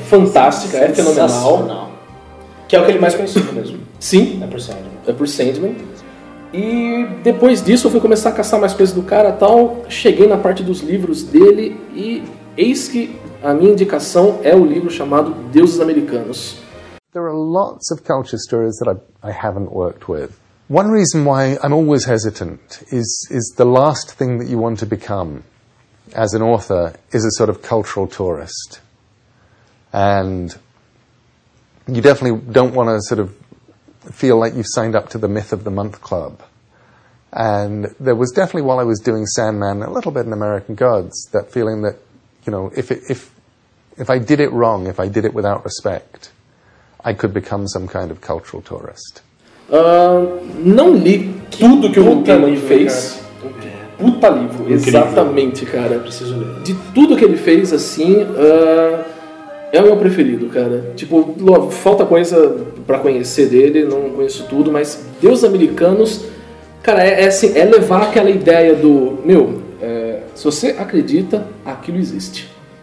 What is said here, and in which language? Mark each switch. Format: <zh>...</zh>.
<pt>fantástica, é fenomenal. Que é o que ele mais conhecido mesmo. Sim. É por Sandman. É por Sandman. E depois disso eu fui começar a caçar mais coisas do cara e tal. Cheguei na parte dos livros dele e eis que a minha indicação é o livro chamado Deuses Americanos.</pt> <en>There are lots of culture stories that I haven't worked with. One reason why I'm always hesitant is the last thing that you want to become as an author is a sort of cultural tourist. And you definitely don't want to sort of feel like you've signed up to the Myth of the Month Club. And there was definitely, while I was doing Sandman, a little bit in American Gods, that feeling that, you know, if I did it wrong, if I did it without respect, I could become some kind of cultural tourist.</en> <pt>Não li tudo que o Tolkien fez. Puta livro, exatamente, cara. Preciso ler. De tudo que ele fez, assim, é o meu preferido, cara. Tipo, falta coisa pra conhecer dele, não conheço tudo, mas Deus Americanos, cara, assim, é levar aquela ideia do, meu, se você acredita, aquilo existe.</pt>